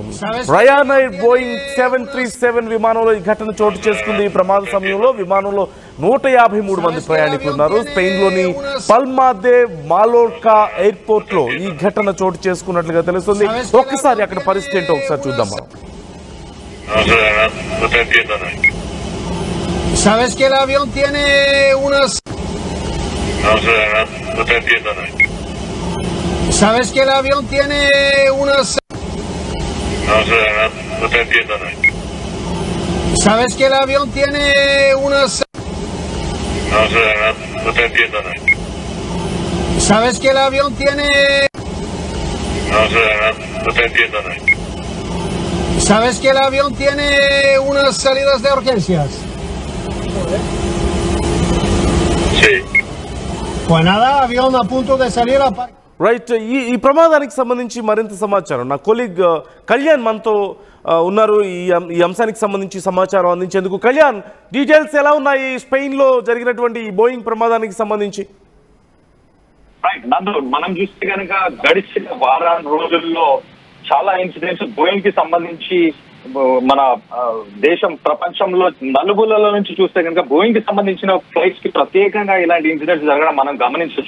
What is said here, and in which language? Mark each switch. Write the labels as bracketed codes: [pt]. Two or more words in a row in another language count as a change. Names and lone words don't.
[te] రయానైర్ బోయింగ్ 737 విమానంలో ఈ ఘటన చోటు చేసుకుంది. ఈ ప్రమాద సమయంలో విమానంలో 153 మంది ప్రయాణికులు ఉన్నారు. స్పెయిన్ లోని పల్మా దే మాలోర్కా ఎయిర్పోర్ట్ లో ఈ ఘటన చోటు చేసుకున్నట్లుగా తెలుస్తుంది. ఒక్కసారి అక్కడ పరిస్థితి ఏంటో ఒకసారి చూద్దాం మనం. [es] ¿Sabes que el avión tiene unas... ¿Sabes que el avión tiene unas... No te entiendo, no. ¿Sabes que el avión tiene unas... No te entiendo, no. ¿Sabes que el avión tiene... No te entiendo, no. ¿Sabes que el avión tiene unas salidas de urgencias? Sí. Pues nada, avión a punto de salir a... [te] రైట్, ఈ ప్రమాదానికి సంబంధించి మరింత సమాచారం నా కొలీగ్ కళ్యాణ్ మనతో ఉన్నారు. ఈ అంశానికి సంబంధించి సమాచారం అందించేందుకు కళ్యాణ్, డీటెయిల్స్ ఎలా ఉన్నాయి స్పెయిన్ లో జరిగినటువంటి ఈ బోయింగ్ ప్రమాదానికి సంబంధించి? మనం చూస్తే కనుక గడిచిన వారం రోజుల్లో చాలా ఇన్సిడెంట్స్ బోయింగ్ కి సంబంధించి మన దేశం, ప్రపంచంలో నలుగులలో నుంచి చూస్తే కనుక బోయింగ్ కి సంబంధించిన ఫ్లైట్స్ కి ప్రత్యేకంగా ఇలాంటి ఇన్సిడెంట్స్ జరగడం మనం గమనించవచ్చు.